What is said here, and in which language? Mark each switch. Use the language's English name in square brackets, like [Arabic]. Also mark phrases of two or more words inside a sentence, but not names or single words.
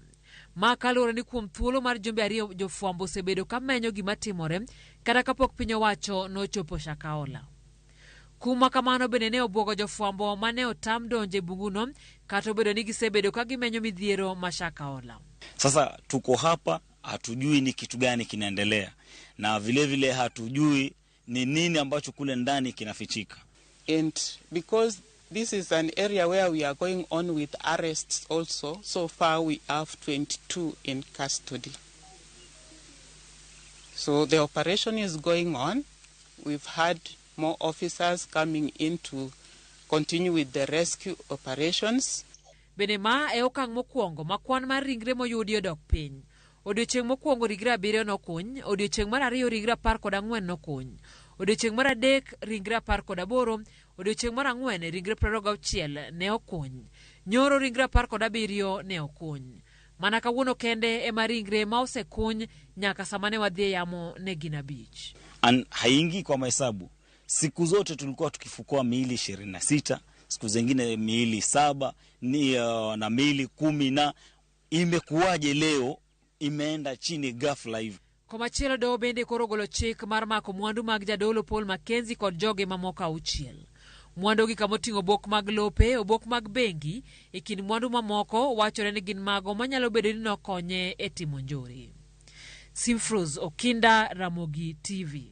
[Luo (Kenya and Tanzania)] Ma kaluwore ni kuom thuolo mar jumbe 2 jofwambo osebedo ka menyo gima timore kata kapok piny owacho nochopo Shakahola. Kuma kamano bende ne obwogo jofwambo mane otam donje bunguno kata obedo ni gisebedo ka gimenyo midhiero ma Shakahola. [Swahili] Sasa tuko hapa hatujui ni kitu gani kinaendelea na vile hatujui ni nini ambacho kule ndani kinafichika. [English] And because this is an area where we are going on with arrests also, so far we have 22 in custody. So the operation is going on. We've had more officers coming in to continue with the rescue operations. [Luo (Kenya and Tanzania)] Bende ma e okang' mokwongo makwan mar ringre moyudi odok piny. Odiochieng' mokwongo ringre 7 nokuny, odiochieng' mar 2 ringre 14 nokuny, odiochieng' mar 3 ringre 18, odiochieng' mar 4 ringre 26 ne okuny, nyoro ringre 17 ne okuny. Mana kawuono kende ema ringre ma osekuny nyaka samane wadhi yamo ne gin 5. [Swahili] Haingi kwa mahesabu. Siku zote tulikuwa tukifukua miili 26, siku zingine miili 7 na miili 10, na imekuwaje leo imeenda chini ghafla hivi. [Luo (Kenya and Tanzania)] Komachielo do bende koro golo chik mar mako mwandu mag jadolo Paul Mackenzie kod joge mamoko 6. Mwandu gi kamoting'o obok mag lope, obok mag bengi, e kind mwandu mamoko wachore ni gin mago manyalo bedo ni nokonye e timo njore. Simpros Okinda, Ramogi TV.